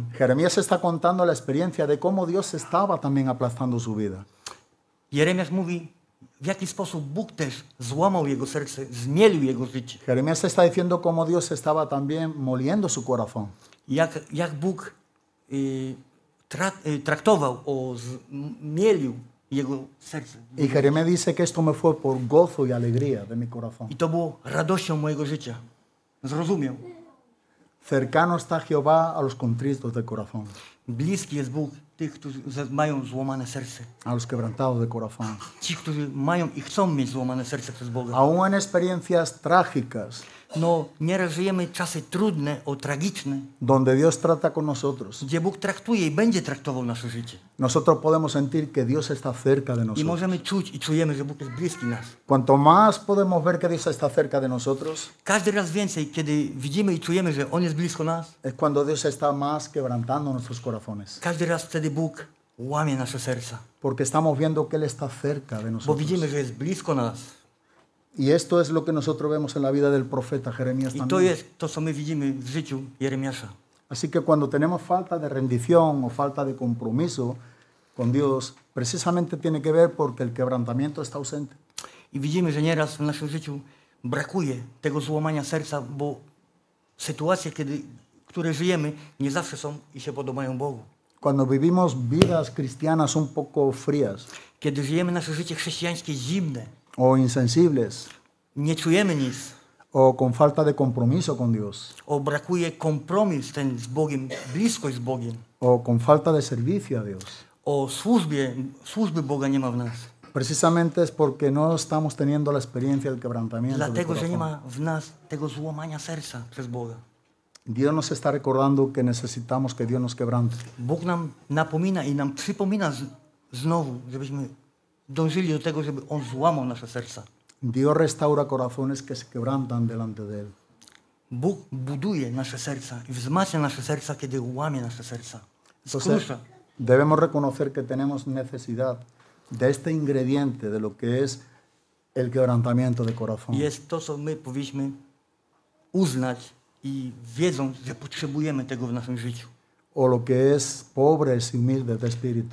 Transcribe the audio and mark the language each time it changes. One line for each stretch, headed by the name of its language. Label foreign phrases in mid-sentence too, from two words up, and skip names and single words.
Spanish: Jeremías está contando la experiencia de cómo Dios estaba también aplastando su vida.
Polish: Jeremiasz mówi, w jaki sposób Bóg też złamał jego serce, zmielił jego życie.
Spanish: Jeremías está diciendo cómo Dios estaba también moliendo su corazón.
Polish: Jak Bóg traktował, zmielił jego serce.
Spanish: Y Jeremías dice que esto me fue por gozo y alegría de mi corazón.
Polish: I to było radością mojego życia. Zrozumiał.
Spanish: Cercano está Jehová a los contritos de corazón,
Polish: Bliski jest Bóg tych, którzy mają złamane serce.
Spanish: a los quebrantados de corazón.
Polish: Ci, którzy mają i chcą mieć złamane serce przez Boga.
Spanish: Aún en experiencias trágicas,
Polish: No, nieraz żyjemy czasy trudne, tragiczne,
Spanish: donde Dios trata con nosotros,
Polish: gdzie Bóg traktuje i będzie traktował nasze życie.
Spanish: nosotros podemos sentir que Dios está cerca de
Polish: I
Spanish: nosotros.
Polish: możemy czuć i czujemy, że Bóg jest bliski nas.
Spanish: Cuanto más podemos ver que Dios está cerca de nosotros,
Polish: Każdy raz więcej, kiedy widzimy i czujemy, że On jest blisko nas,
Spanish: es cuando Dios está más quebrantando nuestros corazones.
Polish: każdy raz wtedy Bóg łamie nasze serca.
Spanish: Porque estamos viendo que Él está cerca de
Polish: Bo
Spanish: nosotros.
Polish: widzimy, że jest blisko nas.
Spanish: Y esto es lo que nosotros vemos en la vida del profeta Jeremías
Polish: I to
Spanish: también.
Polish: jest to, co my widzimy w życiu Jeremiasza.
Spanish: Así que cuando tenemos falta de rendición o falta de compromiso con Dios, precisamente tiene que ver porque el quebrantamiento está ausente.
Polish: I widzimy, że nieraz w naszym życiu brakuje tego złamania serca, bo sytuacje, które żyjemy, nie zawsze są i się podobają Bogu.
Spanish: Cuando vivimos vidas cristianas un poco frías
Polish: Kiedy żyjemy nasze życie chrześcijańskie zimne,
Spanish: o insensibles
Polish: nie czujemy nic,
Spanish: o con falta de compromiso con Dios
Polish: brakuje kompromis ten z Bogiem, bliskość z Bogiem,
Spanish: o con falta de servicio a Dios,
Polish: służby Boga nie ma w nas.
Spanish: precisamente es porque no estamos teniendo la experiencia del quebrantamiento del
Polish: Dlatego, że nie
Spanish: corazón.
Polish: ma w nas tego złamania serca przez Boga.
Spanish: Dios nos está recordando que necesitamos que Dios nos quebrante.
Polish: Bóg nam napomina i nam przypomina znowu, żebyśmy dążyli do tego, żeby On złamał nasze serca.
Spanish: Dios restaura corazones que se quebrantan delante de Él.
Polish: Bóg buduje nasze serca i wzmacnia nasze serca, kiedy łamie nasze serca.
Spanish: Entonces,
Polish: Skrusza.
Spanish: debemos reconocer que tenemos necesidad de este ingrediente, de lo que es el quebrantamiento de corazón.
Polish: Jest to, co my powinniśmy uznać i wiedząc, że potrzebujemy tego w naszym życiu.
Spanish: O lo que es pobres y humildes de espíritu.